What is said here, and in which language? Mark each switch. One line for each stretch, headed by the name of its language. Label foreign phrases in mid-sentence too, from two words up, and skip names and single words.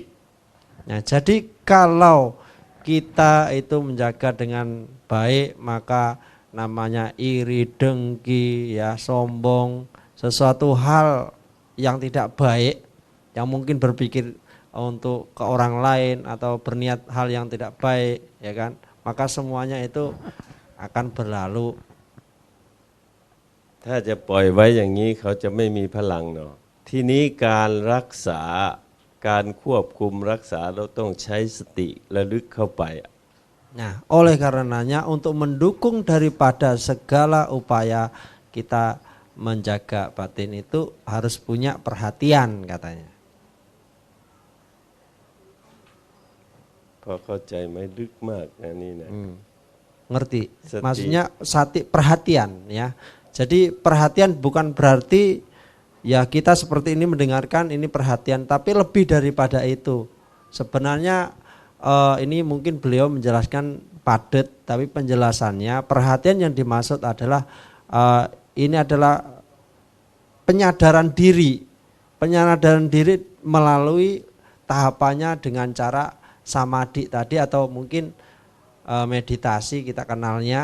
Indonesian: Nah, jadi kalau kita itu menjaga dengan baik maka namanya iri, dengki, ya sombong, sesuatu hal yang tidak baik yang mungkin berpikir untuk ke orang lain atau berniat hal yang tidak baik, ya kan? Maka semuanya itu akan berlalu.
Thai: ถ้าจะปล่อยไว้อย่างนี้เขาจะไม่มีพลังเนาะทีนี้การรักษาการควบคุมรักษาเราต้องใช้สติระลึกเข้าไป
Indonesian: Nah, oleh karenanya untuk mendukung daripada segala upaya kita menjaga batin itu harus punya perhatian katanya.
Thai: พอเข้าใจไหมลึกมากนะนี่นะ
Indonesian: Ngerti? Sati. Maksudnya perhatian ya. Jadi perhatian bukan berarti ya kita seperti ini mendengarkan ini perhatian, tapi lebih daripada itu. Sebenarnya ini mungkin beliau menjelaskan padat, tapi penjelasannya perhatian yang dimaksud adalah ini adalah penyadaran diri melalui tahapannya dengan cara samadhi tadi atau mungkin meditasi kita kenalnya.